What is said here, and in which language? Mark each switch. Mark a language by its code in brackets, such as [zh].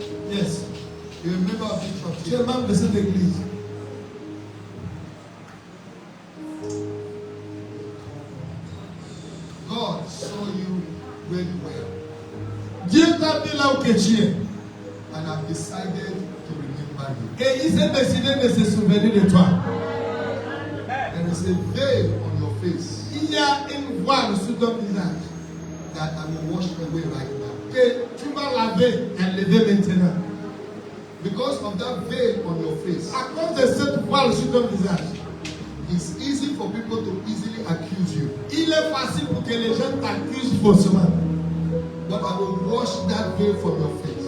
[en] Yes. You remember a bit of [fr] Tu es membre de cette église. [en] God saw you very well [fr] Dieu t'a mis là où que tu es. [en] and have decided to remember you. [fr] Et il s'est décidé de se souvenir de toi. [en] There is a veil on your face [fr] Il y a une voile sur ton visage [en] that I will wash away right now. [fr] que tu vas laver, enlever maintenant. [en] Because of that veil on your face, [fr] À cause de cette voile sur ton visage, [en] it's easy for people to easily accuse you. [fr] il est facile pour que les gens t'accusent faussement. [en] But I will wash that veil from your face.